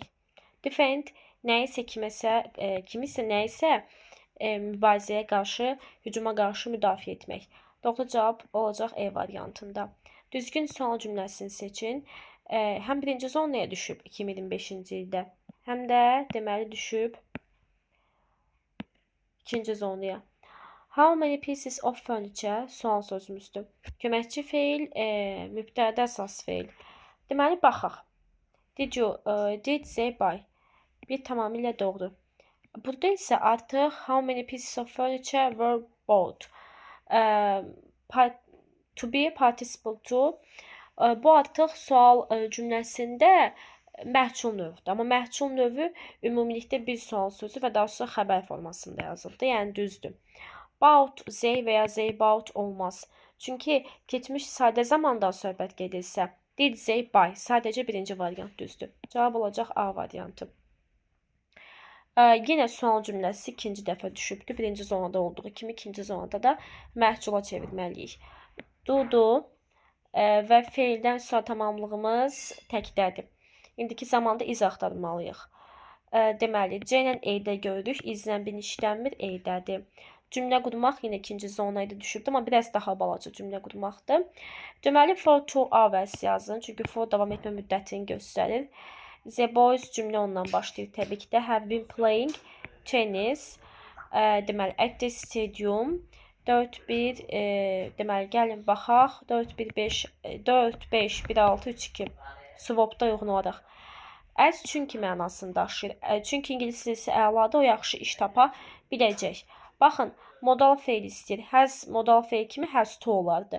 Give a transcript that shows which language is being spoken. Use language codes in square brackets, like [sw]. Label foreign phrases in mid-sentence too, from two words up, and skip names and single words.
[az] Defend nəyisə kimisə nəyisə mübarizəyə qarşı, hücuma qarşı müdafiə etmək. Doğru cavab olacaq E variantında. Düzgün sual cümləsini seçin. Həm birinci zonaya düşüb 2025-ci ildə, həm də deməli düşüb ikinci zonaya. [en] How many pieces of furniture [az] sual sözümüzdür. Köməkçi feil, mübtədə əsas feil. Deməli baxaq. [en] Did they buy? [az] Bir tamamilə doğru. Burada isə artıq [en] how many pieces of furniture were bought? To be, participle to. [az] Bu artıq sual cümləsində məhsul növüdür. Amma məhsul növü ümumilikdə bir sual sözü və daha sonra xəbər formasında yazıldı. Yəni düzdür. Bought, they və ya [en] they bought [az] olmaz. Çünki keçmiş sadə zamandan söhbət gedirsə, [en] did they buy [az] sadəcə birinci variant düzdür. Cavab olacaq A variantı. Yenə sual cümləsi ikinci dəfə düşübdür. Birinci zonada olduğu kimi ikinci zonada da məhsula çevirməliyik. Do və feildən sonra tamamlığımız təkdədir. İndiki zamanda iz axtarmalıyıq. Deməli, C ilə E-də görürük. İzlə bin işlənmir, E-dədir. Cümlə qurmaq yenə ikinci zonaydı düşübdür, amma biraz daha balaca cümlə qurmaqdır. Deməli, [en] for 2 hours yazın. [az] Çünki for davam etmə müddətini göstərir. [en] The boys [az] cümlə ondan başlayır təbii ki də. [en] Have been playing tennis. Deməli, at the stadium. 4-1, [az] deməli, gəlin baxaq. 4-5-1-6-3-2. Swapda uyğun olaraq. As çünki mənasını daşıyır. Çünki ingilis dilisi əladır, o yaxşı iş tapa biləcək. Baxın, modal feil istəyir. Has modal feil kimi [en] has to [az] olardı.